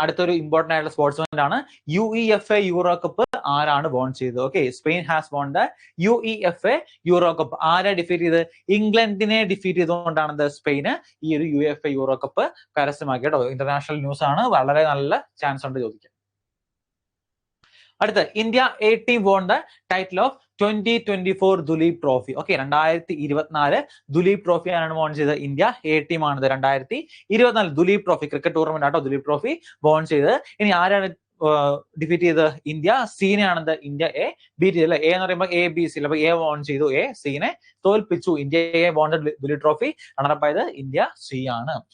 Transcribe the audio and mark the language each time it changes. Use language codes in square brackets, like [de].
[ml] അടുത്തൊരു ഇമ്പോർട്ടന്റ് ആയിട്ടുള്ള സ്പോർട്സ്മാൻ ആണ്. UEFA യൂറോ കപ്പ് ആരാണ് വോൺ ചെയ്തത്? [en] Okay, Spain has won the UEFA Euro cup. [ml] ആരെ ഡിഫീറ്റ് ചെയ്ത്? ഇംഗ്ലണ്ടിനെ ഡിഫീറ്റ് ചെയ്തുകൊണ്ടാണ് സ്പെയിന് ഈ ഒരു UEFA യൂറോ കപ്പ് കരസ്ഥമാക്കി കേട്ടോ. ഇന്റർനാഷണൽ ന്യൂസ് ആണ്, വളരെ നല്ല ചാൻസ് ഉണ്ട് ചോദിക്കാൻ. [en] അടുത്ത, India A team won the title of 2024 Duleep trophy. [ml] Okay, 2024 Duleep trophy ആണ് വോൺ ചെയ്തത്. ഇന്ത്യ A team ആണത് 2024 ദുലീപ് ട്രോഫി ക്രിക്കറ്റ് ടൂർണമെന്റ് ആട്ടോ. ദുലീപ് ട്രോഫി വോൺ ചെയ്തത്. ഇനി ആരാണ് ഡിഫീറ്റ് ചെയ്തത്? ഇന്ത്യ സീനെയാണത്. ഇന്ത്യ എ ബീറ്റ് ചെയ്തത് അല്ലെ. എ എന്ന് പറയുമ്പോൾ ABC, അപ്പൊ എ വോൺ ചെയ്തു. എ സീനെ തോൽപ്പിച്ചു. ഇന്ത്യയെ won the Duleep trophy. Runner-up ആയത് ഇന്ത്യ സി ആണ്.